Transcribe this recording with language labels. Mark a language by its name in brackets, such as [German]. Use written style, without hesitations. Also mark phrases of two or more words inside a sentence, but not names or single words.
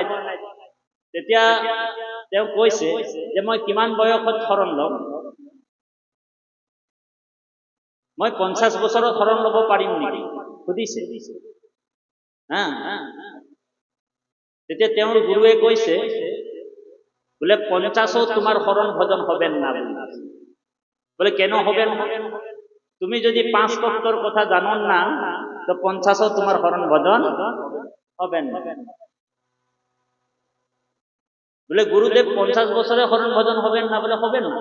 [Assamese] তেতিয়া তেওঁ কৈছে যে মই কিমান বয়সত শৰণ ল'ম? মই 50 বছৰত শৰণ ল'ব পাৰিম নেকি সুধিছে। তেতিয়া তেওঁৰ গুৰুৱে কৈছে, বোলে [Bangla] 50ও তোমাৰ শৰণ ভজন হবেন না। বলে কেন হবেন? তুমি যদি 5 তত্ত্বর কথা জানো না, তো 50ও তোমার শরণ ভজন হবেন না। বলে গুরুদেব 50 বছরে শরণ ভজন হবেন না? বলে হবেন না।